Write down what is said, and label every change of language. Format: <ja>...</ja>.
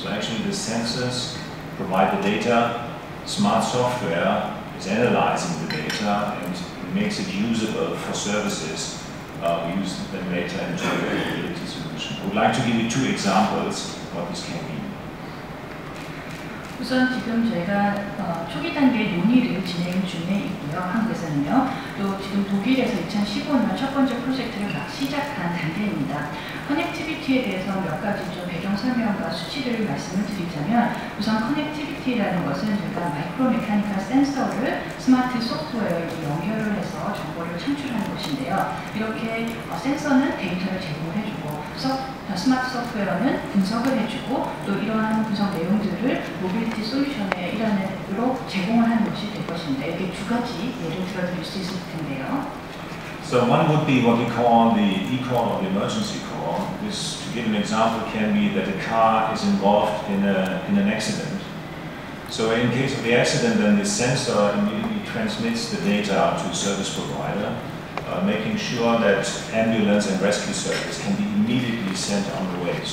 <en>So actually the sensors provide the data, smart software is analyzing the data and makes it usable for services. We use them later into the mobility solution. I would like to give you two examples of what this can mean.</en> <ko>우선 지금 저희가 초기 단계 논의를 진행 중에 있고요. 한국에서는요. 또 지금 독일에서 2015년 첫 번째 프로젝트를 막 시작한 단계입니다. 커넥티비티에 대해서 몇 가지 좀 배경 설명과 수치를 말씀을 드리자면 우선 커넥티비티라는 것은 저희가 마이크로 메카니컬 센서를 스마트 소프트웨어에 연결을 해서 정보를 창출하는 것인데요. 이렇게 센서는 데이터를 제공을 해주고 스마트 소프트웨어는 분석을 해주고 또 이러한 분석 내용들을 모빌리티 솔루션의 일환으로 제공을 하는 것이 될 것인데 이렇게 두 가지 예를 들어드릴 수 있을 텐데요.</ko> <en>So one would be what we call the e-call or the emergency call. This, to give an example, can be that a car is involved in an accident. So in case of the accident, then the sensor immediately transmits the data to a service provider, making sure that ambulance and rescue service can be immediately sent on the way.</en>